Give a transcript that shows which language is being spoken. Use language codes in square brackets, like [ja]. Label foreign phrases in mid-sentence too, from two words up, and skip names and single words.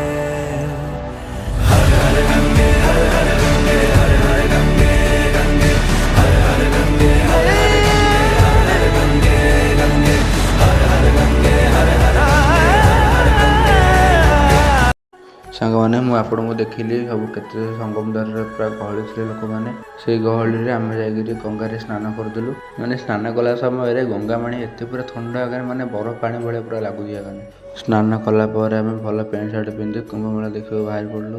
[hi] हर हर गंगे हर हर गंगे हर हर गंगे गंगे हर हर गंगे हर हर गंगे गंगे हर हर गंगे हर हर [or] ସାଙ୍ଗମାନେ ମୁଁ ଆପଣଙ୍କୁ ଦେଖିଲି ସବୁ କେତେ ସଙ୍ଗମ ଦ୍ୱାରରେ ପୁରା ଗହଳି ଥିଲେ ଲୋକମାନେ। ସେଇ ଗହଳିରେ ଆମେ ଯାଇକିରି ଗଙ୍ଗାରେ ସ୍ନାନ କରିଦେଲୁ। ମାନେ ସ୍ନାନ କଲା ସମୟରେ ଗଙ୍ଗା ପାଣି ଏତେ ପୁରା ଥଣ୍ଡା ଆକାରେ ମାନେ ବରଫ ପାଣି ଭଳିଆ ପୁରା ଲାଗୁଛି ଆକାରେ। ସ୍ନାନ କଲା ପରେ ଆମେ ଭଲ ପ୍ୟାଣ୍ଟ ସାର୍ଟ ପିନ୍ଧି କୁମ୍ଭମେଳା ଦେଖିବାକୁ ବାହାରି ପଡ଼ିଲୁ।